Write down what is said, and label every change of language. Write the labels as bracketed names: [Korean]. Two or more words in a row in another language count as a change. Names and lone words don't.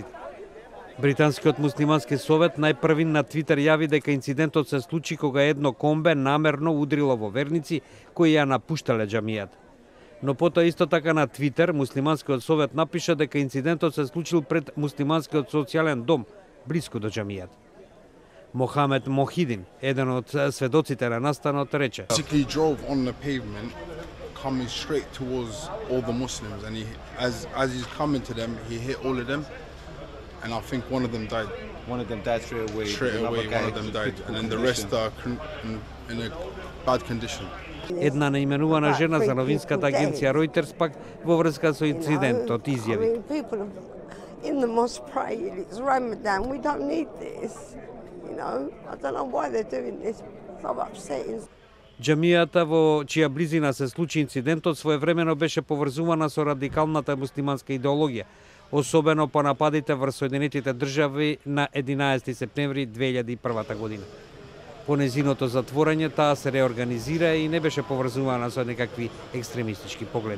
[Macedonian] Британскиот муслимански совет најпрви на Твитер јави дека инцидентот се случи кога едно комбе намерно удрило во верници кои ја напуштале џамијата. Но потоа исто така на Твитер муслиманскиот совет напиша дека инцидентот се случил пред муслиманскиот социјален дом блиску до џамијата. Мохамед Мохидин, еден од сведоците на настанот, рече: [English] coming straight towards all the Muslims, and as he's coming to them, he hit all of them, and I think one of them died. One of them died straight away. One of them died, and then the rest are in a bad condition. [Macedonian] Една наименувана жена за новинската агенција Reuters пак во врска со инцидентот изјави: [English] In the mosque pray, it's Ramadan, we don't need this. You know, I don't know why they're doing this. So upsetting. [Macedonian] Џамијата во чија близина се случи инцидентот своевремено беше поврзувана со радикалната муслиманска идеологија, особено по нападите врз Соединетите држави на 11 септември 2001 година. По незиното затворање таа се реорганизира и не беше поврзувана со некакви екстремистички погледи.